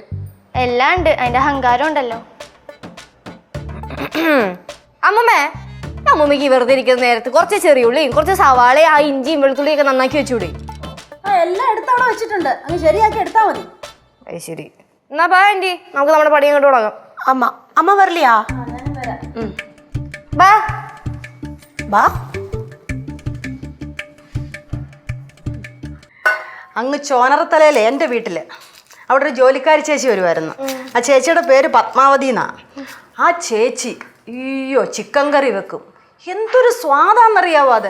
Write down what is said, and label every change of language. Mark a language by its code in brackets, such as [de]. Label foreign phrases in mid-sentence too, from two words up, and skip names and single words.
[ml] എല്ലാം ഉണ്ട്, അതിന്റെ അഹങ്കാരം ഉണ്ടല്ലോ. അമ്മമ്മേ, അമ്മൂമ്മക്ക് വെറുതെ ഇരിക്കുന്ന നേരത്ത് കുറച്ച് ചെറിയുള്ളിയും കുറച്ച് സവാളയും ആ ഇഞ്ചിയും വെളുത്തുള്ളിയൊക്കെ നന്നാക്കി വെച്ചൂടെ? എല്ലാം എടുത്തവിടെ വെച്ചിട്ടുണ്ട്, അങ്ങ് ശരിയാക്കി എടുത്താ മതി. അത് ശരി. എന്നാ ബാ ആൻറ്റി, നമുക്ക് നമ്മുടെ പണി അങ്ങോട്ട് തുടങ്ങാം. [ta] ஆமா அம்மா வரலையா? [ml] ബാ [ta] வா. [ml] അങ്ങ് ചോനറത്തലയിലെ എൻ്റെ വീട്ടിൽ അവിടെ ഒരു ജോലിക്കാരി ചേച്ചി വരുമായിരുന്നു. ആ ചേച്ചിയുടെ പേര് പത്മാവതി എന്നാ. ആ ചേച്ചി അയ്യോ ചിക്കൻ കറി വെക്കും, എന്തൊരു സ്വാദാന്നറിയാവോ അത്.